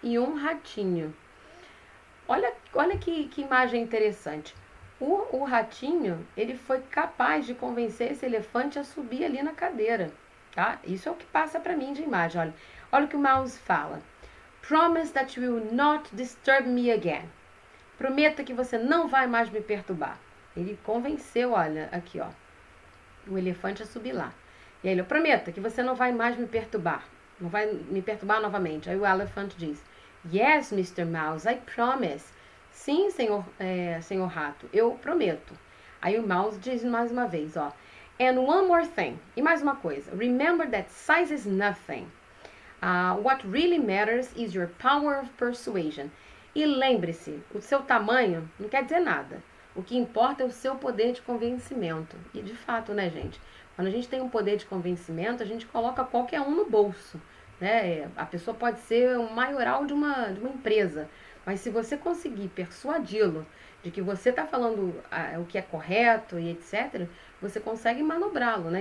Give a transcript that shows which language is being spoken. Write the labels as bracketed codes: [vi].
[pt] E um ratinho. Olha que imagem interessante. O ratinho, ele foi capaz de convencer esse elefante a subir ali na cadeira, tá? Isso é o que passa para mim de imagem, olha. Olha o que o Mouse fala. [en] Promise that you will not disturb me again. [pt] Prometa que você não vai mais me perturbar. Ele convenceu, olha, aqui, ó, o elefante a subir lá. E aí ele, prometa que você não vai mais me perturbar. Não vai me perturbar novamente. Aí o elefante diz, [en] yes, Mr. Mouse, I promise. [pt] Sim, senhor rato, eu prometo. Aí o Mouse diz mais uma vez, ó, [en] and one more thing. [pt] E mais uma coisa, [en] remember that size is nothing. What really matters is your power of persuasion. [pt] E lembre-se, o seu tamanho não quer dizer nada. O que importa é o seu poder de convencimento. E de fato, né, gente? Quando a gente tem um poder de convencimento, a gente coloca qualquer um no bolso. Né? A pessoa pode ser um maioral de uma empresa. Mas se você conseguir persuadi-lo de que você está falando o que é correto e etc., você consegue manobrá-lo. Né?